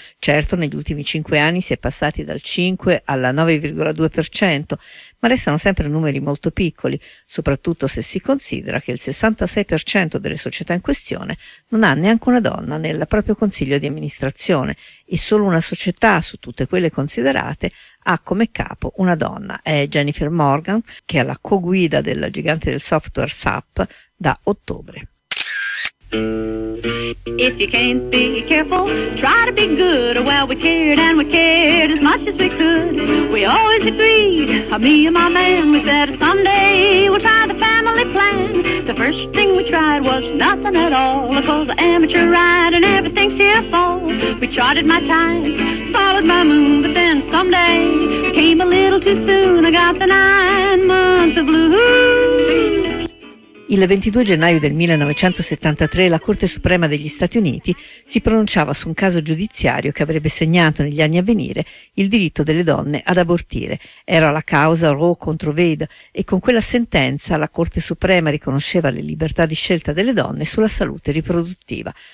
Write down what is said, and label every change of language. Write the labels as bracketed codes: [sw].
[it] Certo, negli ultimi 5 anni si è passati dal 5 al 9,2%, ma restano sempre numeri molto piccoli, soprattutto se si considera che il 66% delle società in questione non ha neanche una donna nel proprio consiglio di amministrazione e solo una società su tutte quelle considerate ha come capo una donna. È Jennifer Morgan, che è la co-guida del gigante del software SAP da ottobre. [en] If you can't be careful, try to be good. Well, we cared and we cared as much as we could. We always agreed, me and my man, we said someday we'll try the family plan. The first thing we tried was nothing at all, 'cause the amateur ride and everything's here for. We charted my tides, followed my moon, but then someday came a little too soon. I got the 9 months of blues. [it] Il 22 gennaio del 1973 la Corte Suprema degli Stati Uniti si pronunciava su un caso giudiziario che avrebbe segnato negli anni a venire il diritto delle donne ad abortire. Era la causa Roe contro Wade e con quella sentenza la Corte Suprema riconosceva le libertà di scelta delle donne sulla salute riproduttiva.